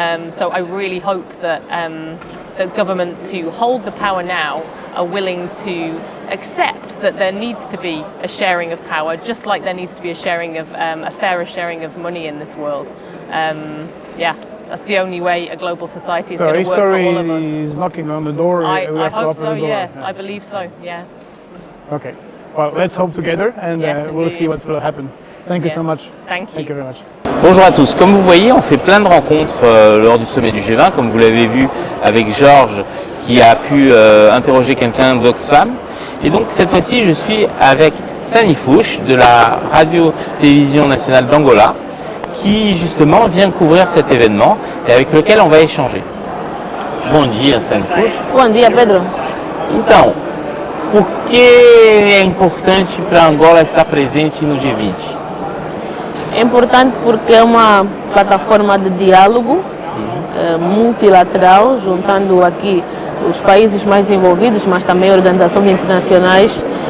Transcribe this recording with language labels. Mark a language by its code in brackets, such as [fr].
[en] So I really hope that that governments who hold the power now are willing to accept that there needs to be a sharing of power, just like there needs to be a fairer sharing of money in this world. That's the only way a global society is going to work for all of us. History is knocking on the door. I hope so, I believe so, Okay, well, let's hope together and we'll see what will happen. Thank you so much. Thank you. Thank you very much. [fr] Bonjour à tous, comme vous voyez on fait plein de rencontres lors du sommet du G20, comme vous l'avez vu avec Georges qui a pu interroger quelqu'un d'Oxfam. Et donc cette fois-ci je suis avec Sany Fuché de la radio-télévision nationale d'Angola qui justement vient couvrir cet événement et avec lequel on va échanger. [pt] Bom dia, Sany Fuché. Bom dia, Pedro. Então, por que é importante para Angola estar presente no G20? É importante porque é uma plataforma de diálogo multilateral, juntando aqui os países mais desenvolvidos, mas também organizações internacionais.